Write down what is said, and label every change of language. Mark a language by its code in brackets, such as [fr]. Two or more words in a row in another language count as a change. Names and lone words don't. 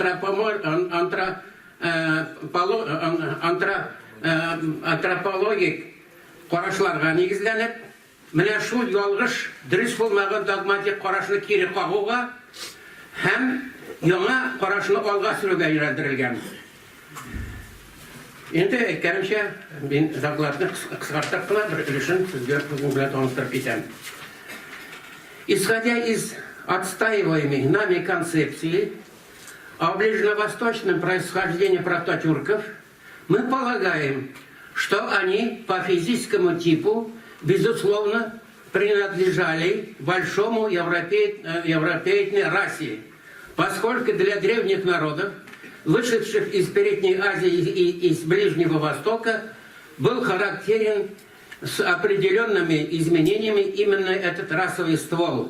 [tt] антропологик карашларга нигезләнеп, менә шул ялгыш, дөрес булмаган догматик карашны кире кагуга һәм яңа карашны алга сөрүгә юнәлдерелгән. Инде әйткәнемчә, мин докладны кыскартып кына бер өлешен сезгә белән таныстырып китәм. [ru] Исходя из отстаиваемой нами концепции о ближневосточном происхождении прототюрков, мы полагаем, что они по физическому типу, безусловно, принадлежали большому европейной расе, поскольку для древних народов, вышедших из Передней Азии и из Ближнего Востока, был характерен с определенными изменениями именно этот расовый ствол.